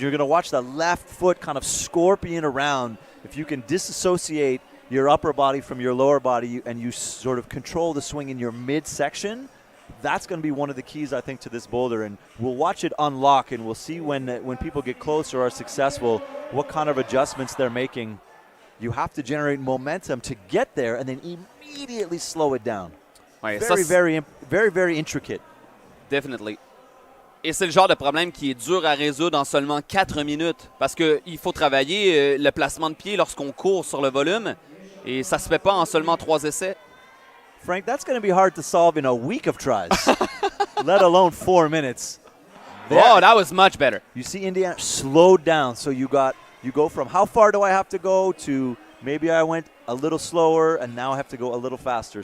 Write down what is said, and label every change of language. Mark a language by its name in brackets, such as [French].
[English] You're going to watch the left foot kind of scorpion around. If you can disassociate your upper body from your lower body and you sort of control the swing in your midsection, that's going to be one of the keys, I think, to this boulder. And we'll watch it unlock, and we'll see when people get close or are successful what kind of adjustments they're making. You have to generate momentum to get there and then immediately slow it down. [French] Ouais, [English] Very intricate. Definitely. [French] Et c'est le genre de problème qui est dur à résoudre en seulement 4 minutes parce qu'il faut travailler le placement de pied lorsqu'on court sur le volume et ça se fait pas en seulement 3 essais. [English] Frank, that's going to be hard to solve in a week of tries, let alone 4 minutes. Oh, that was much better. You see Indiana slowed down, so you go from how far do I have to go to maybe I went a little slower and now I have to go a little faster.